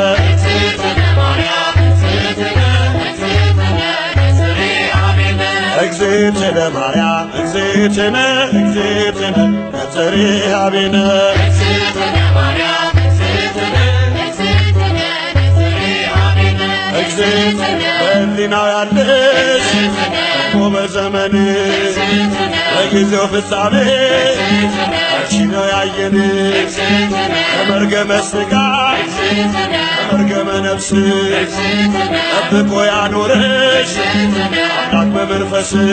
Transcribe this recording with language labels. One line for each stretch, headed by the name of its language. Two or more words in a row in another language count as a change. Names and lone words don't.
Geez: እግዝእትነ ማርያም እግዝእትነ እግዝእትነ ነጽሪ ሀቤነ
Amharic: እግዝእትነ በሕሊናው ያለሽ እኮ በዘመንሽ በጊዜው ፍጻሜ አንቺ ነው ያየንሽ ከመርገመ ሥጋ ከመርገመ ነፍስ ጠብቆ ያኖረሽ አምላክ በመንፈስ